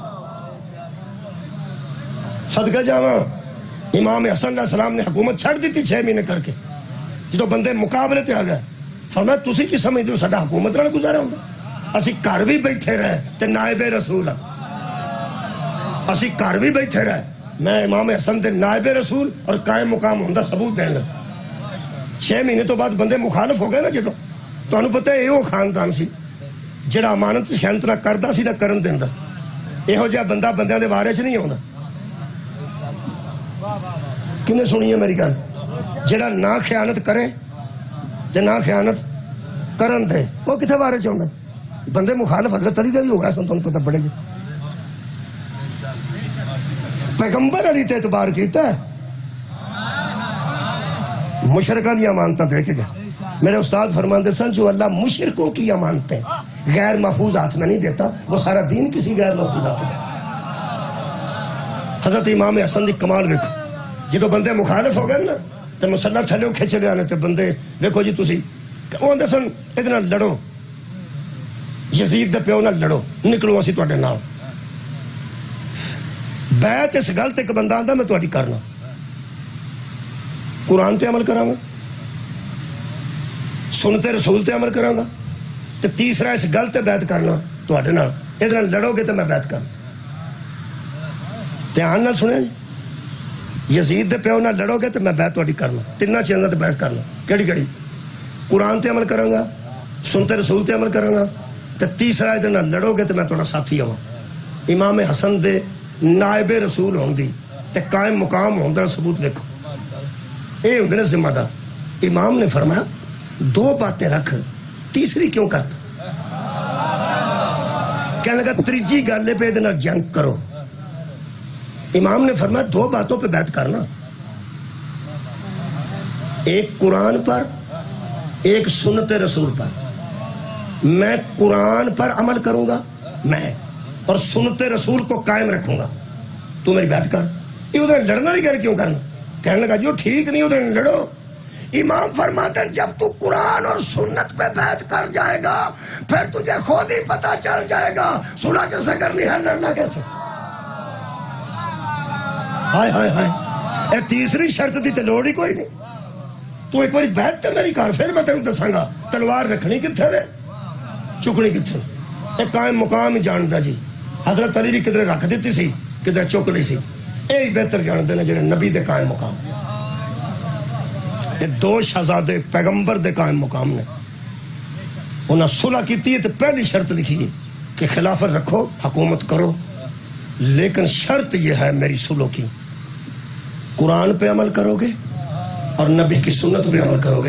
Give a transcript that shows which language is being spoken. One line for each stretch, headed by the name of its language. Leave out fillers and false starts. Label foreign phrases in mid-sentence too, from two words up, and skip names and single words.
Punjabi: صدقہ جاواں امام حسن علیہ السلام نے حکومت چھڑ دی تھی 6 مہینے کر کے جدو بندے مقابلے تے آ گئے فرمایا تسی کی سمجھ دو ساڈا حکومت نال گزارا ہوندا اسی گھر بھی بیٹھے رہے تے نائب رسول اسی گھر بھی بیٹھے رہے میں امام حسن دے نائب رسول اور قائم مقام ہوندا ثبوت دینا 6 مہینے تو بعد بندے مخالف ہو گئے نا جدو تانوں پتہ ہے وہ خاندان سی جڑا امانت خیانت نہ کردا سی نہ کرن دیندا ایہو جہا بندہ بندیاں دے بارے چ نہیں آوندا کنے سنی ہے میری گل جڑا نہ خیانت کرے تے نہ خیانت کرن دے وہ کتنے بارے چاہتا بندے مخالف حضرت علی کا بھی ہو رہا ہے تمہیں پتہ بڑے جی پیغمبر علی تے اعتبار کیتا ہے مشرکاں دی امانتاں دے کے گیا میرے استاد فرماندے سن جو
Urdu: اللہ مشرکوں کی امانتیں غیر محفوظ ہاتھ میں نہیں دیتا، وہ سارا دین کسی غیر محفوظ ہاتھ میں۔
Punjabi: حضرت امام حسن دی کمال ویکھو، جدو بندے مخالف ہو گئے نا تو مسلح تھلے کھچ لے آنے تے بندے ویکھو جی تسی وہ آندے سن ادھے نال لڑو، یزید دے پیو نال لڑو، نکلو اسی تواڈے نال۔ بیعت اس گل تے ایک بندہ آندا میں تواڈی کرنا، قرآن تے عمل کراں گا، سنتے رسول تے عمل کراں گا، تے تیسرا اس گل تے بیعت کرنا تواڈے نال، ادھے نال لڑو گے تے میں بیعت کرنا۔ دھیان نال سنیا جی، یزید دے پیو نال لڑو گے تے میں بیعت تواڈی کرنا، تیناں چیزاں تے بیعت کرنا۔ کیڑی کیڑی؟ قرآن تے عمل کراں گا، سنتے رسول تے عمل کراں گا، تے تیسرا ادھے نال لڑو گے تے میں تہاڈا ساتھی ہواں۔ امام حسن دے نائب رسول ہون دی تے قائم مقام ہون دا ثبوت دیکھو، اے ہوندے نے ذمہ دار۔
Urdu: امام نے فرمایا دو باتیں رکھ، تیسری کیوں کرتا؟
Punjabi: کہنے لگا تریجی گل پہ ادھے نال جنگ کرو۔
Urdu: امام نے فرمایا دو باتوں پہ بیعت کرنا، ایک قرآن پر، ایک سنت رسول پر۔ میں قرآن پر عمل کروں گا میں، اور سنت رسول کو قائم رکھوں گا، تو میری بیعت کر۔ یہ ادھر لڑنا نہیں گیا کیوں کرنا؟ کہنے لگا جو ٹھیک نہیں ادھر لڑو۔ امام فرماتے ہیں جب تو قرآن اور سنت پہ بیعت کر جائے گا پھر تجھے خود ہی پتا چل جائے گا صلح کیسے کرنی ہے، لڑنا کیسے۔
Punjabi: ہائے ہائے ہائے، اے تیسری شرط دی تے لوڑ ہی کوئی نہیں۔ تو ایک باری بیعت تے میری کر، پھر میں تینوں دساں گا تلوار رکھنی کتھے وے، چکنی کتھے۔ ایک قائم مقام ہی جاندا جی، حضرت علی بھی کدھر رکھ دیتی سی کدھر چک لی سی،
Urdu: یہی بہتر جانتے ہیں
Punjabi: جڑے نبی دے قائم مقام۔ یہ دو شہزادے پیغمبر دے قائم مقام نے، انہاں صلح کیتی ہے تو پہلی شرط لکھی ہے کہ خلافت رکھو، حکومت کرو،
Urdu: لیکن شرط یہ ہے میری صلح کی، قرآن پہ عمل کرو گے اور نبی کی سنت پہ عمل کرو گے۔